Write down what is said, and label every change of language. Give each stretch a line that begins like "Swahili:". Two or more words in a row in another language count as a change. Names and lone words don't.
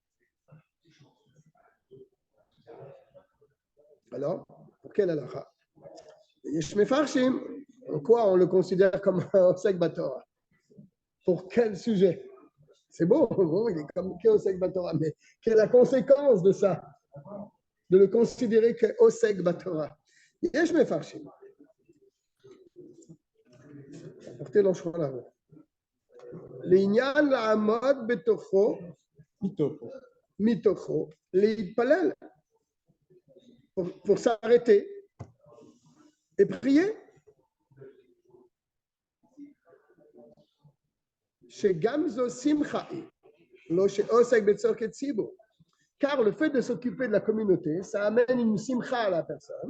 French: Alors, pour quel halakha? En quoi on le considère comme un
Hebrew: עוסק בתורה?
French: Pour quel sujet? C'est bon, il est comme
Hebrew: עוסק בתורה,
French: mais quelle est la conséquence de ça? De le considérer que
Hebrew: עוסק בתורה. יש מפרשים.
French: Apportez l'enchant là-haut.
Hebrew: לענין לעמוד בתוכו מתוכו להתפלל.
French: Pour s'arrêter et prier. Car le fait de s'occuper de la communauté, ça amène une simcha à la personne.